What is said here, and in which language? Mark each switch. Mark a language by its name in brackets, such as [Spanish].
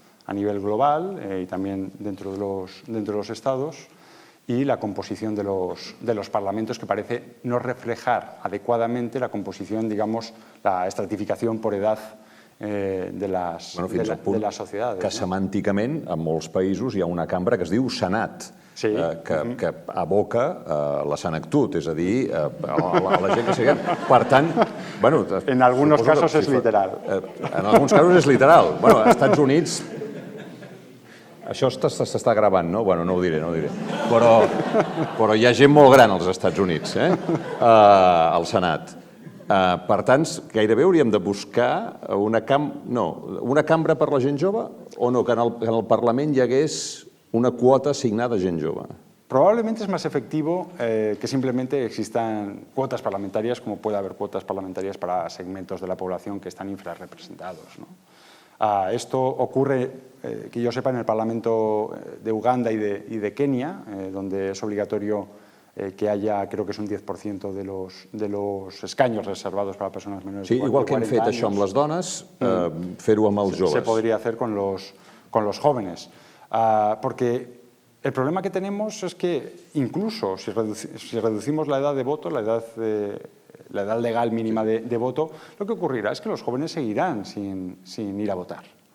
[Spanish] a nivel global y también dentro de los estados, y la composición de los parlamentos, que parece no reflejar adecuadamente la composición, digamos, la estratificación por edad de [Catalan] les societats. Que semànticament, en molts països, hi ha una cambra que es diu Senat, sí. que aboca la senectut, és a dir, a la gent que siguem. Per tant, bueno... [Spanish] En algunos casos [Catalan] és literal. En alguns casos és literal. Bueno, als Estats Units... Això s'està gravant, no? Bueno, no ho diré, no ho diré. Però hi ha gent molt gran als Estats Units, al Senat. Per tant, gairebé hauríem de buscar una cambra per la gent jove o no, que en el Parlament hi hagués una quota assignada a gent jove. [Spanish] Probablemente es más efectivo que simplemente existan cuotas parlamentarias, como puede haber cuotas parlamentarias para segmentos de la población que están infrarrepresentados, ¿no? Esto ocurre, que yo sepa, en el Parlamento de Uganda y de Kenia, donde es obligatorio que haya, creo que es un 10% de los escaños reservados para personas menores de 40 años. Sí, [Catalan] igual que hem fet això amb les dones, fer-ho amb els joves. [Spanish] Se podría hacer con los jóvenes. Porque el problema que tenemos es que incluso si reducimos la edad de voto, la edad legal mínima de voto, lo que ocurrirá es que los jóvenes seguirán sin ir a votar.